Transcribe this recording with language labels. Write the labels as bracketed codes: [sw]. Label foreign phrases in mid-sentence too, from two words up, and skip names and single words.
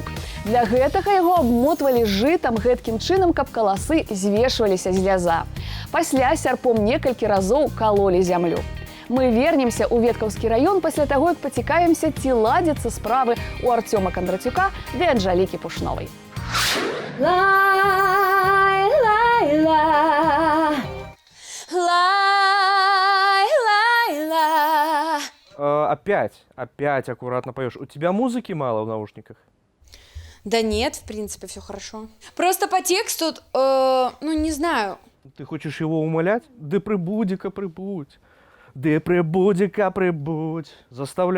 [be] Для гэтага яго абмотвалі жытам гэткім чынам, каб каласы звешваліся з вяза. Пасля сярпом некалькі разоў калолі зямлю. Мы вернемся ў Веткаўскі раён пасля таго, як пацікавімся, ці ладзяцца справы у Арцёма Кандрацюка ды Анжалікі Пушновай. Лай-лай-ла. Лай-лай-ла. [ru] Опять аккуратно поешь. У тебя музыки мало в наушниках? Да нет, в принципе, все хорошо. Просто по тексту, ну, не знаю. Ты хочешь его умолять? Да прибудь-ка, прибудь. Да прибудь-ка, прибудь. Заставляй.